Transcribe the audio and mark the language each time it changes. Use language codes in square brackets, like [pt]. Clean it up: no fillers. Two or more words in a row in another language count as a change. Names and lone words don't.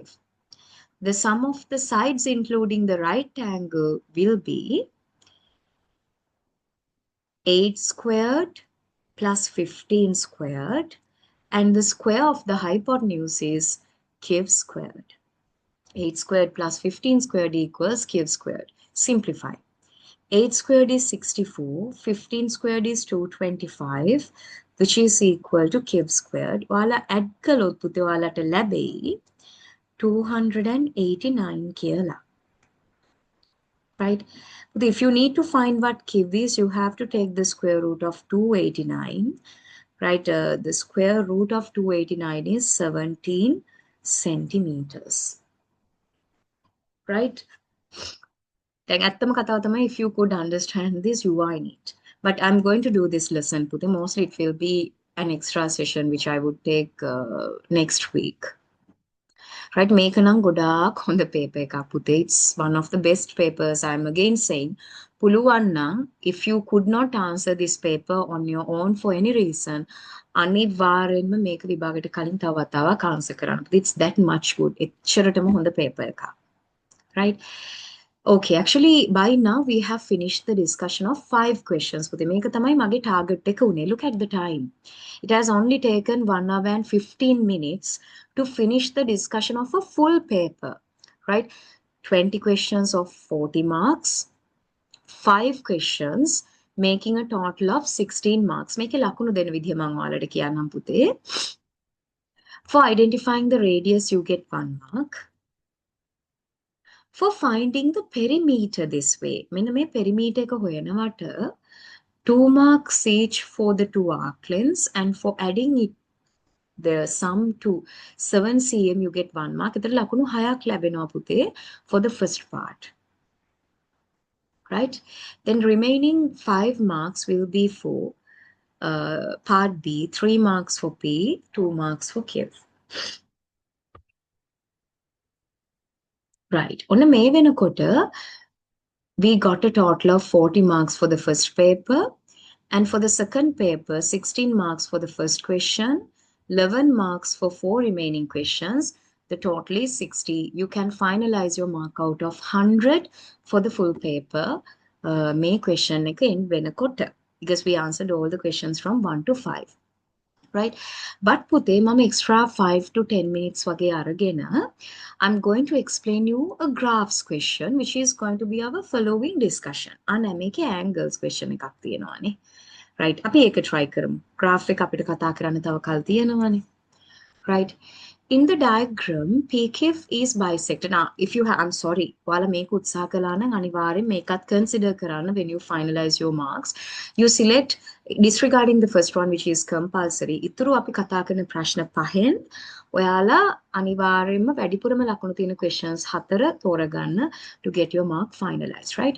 [en] The sum of the sides including the right angle will be 8 squared plus 15 squared, and the square of the hypotenuse is cube squared. 8 squared plus 15 squared equals cube squared. Simplify. 8 squared is 64, 15 squared is 225, which is equal to cube squared. [si] ඔයාලා add කළොත් පුතේ ඔයාලට ලැබෙයි 289 කියලා. [en] Right? But if you need to find what cube is, you have to take the square root of 289. Right? The square root of 289 is 17 centimeters. Right? [si] දැන් ඇත්තම කතාව තමයි, [en] if you could understand this, you are in it. But I'm going to do this lesson today. Mostly it will be an extra session which I would take next week. Right? [si] මේක නම් ගොඩාක් හොඳ paper එකක් පුතේ. [en] It's one of the best papers. I'm again saying, [si] පුළුවන් නම් [en] if you could not answer this paper on your own for any reason, [si] අනිවාර්යෙන්ම මේක විභාගයට කලින් තව වතාවක් answer කරන්න. [en] It's that much good. [si] එච්චරටම හොඳ paper එකක්. [en] Right? Okay, actually by now we have finished the discussion of 5 questions. [si] මේක තමයි මගේ target එක උනේ. [en] Look at the time. It has only taken 1 hour and 15 minutes to finish the discussion of a full paper, right? 20 questions of 40 marks, 5 questions making a total of 16 marks. [si] මේකේ ලකුණු දෙන විදිය මම ඔයාලට කියන්නම් පුතේ. [en] For identifying the radius you get 1 mark. For finding the perimeter this way, [si] මෙන්න මේ perimeter එක හොයනවට [en] 2 marks each for the 2 arc lengths, and for adding it the sum to 7 cm you get 1 mark. [si] එතන ලකුණු 6ක් ලැබෙනවා පුතේ [en] for the first part. Right? Then remaining 5 marks will be for part B, 3 marks for P, 2 marks for Q. Right. [si] ඔන්න මේ වෙනකොට [en] we got a total of 40 marks for the first paper, and for the second paper 16 marks for the first question, 11 marks for 4 remaining questions. The total is 60. You can finalize your mark out of 100 for the full paper. May question එක in වෙනකොට, because we answered all the questions from 1 to 5. Right? But [si] පුතේ මම [en] extra 5 to 10 minutes [si] වගේ අරගෙන [en] I'm going to explain you a graphs question which is going to be our following discussion. [si] අනේ මේකේ [en] angles question [si] එකක් තියෙනවානේ. Right? අපි ඒක try කරමු. graph එක අපිට කතා කරන්න තව කල් තියෙනවානේ. [en] Right? In the diagram, PQ is bisected. Now, if you have, I'm sorry, [si] ඔයාලා මේක උත්සාහ කළා නම් අනිවාර්යෙන් මේකත් consider කරන්න [en] when you finalize your marks. You select, disregarding the first one which is compulsory, [si] ඉතුරු අපි කතා කරන ප්‍රශ්න පහෙන් ඔයාලා අනිවාර්යෙන්ම වැඩිපුරම ලකුණු තියෙන questions 4 තෝරගන්න [en] to get your mark finalized, right?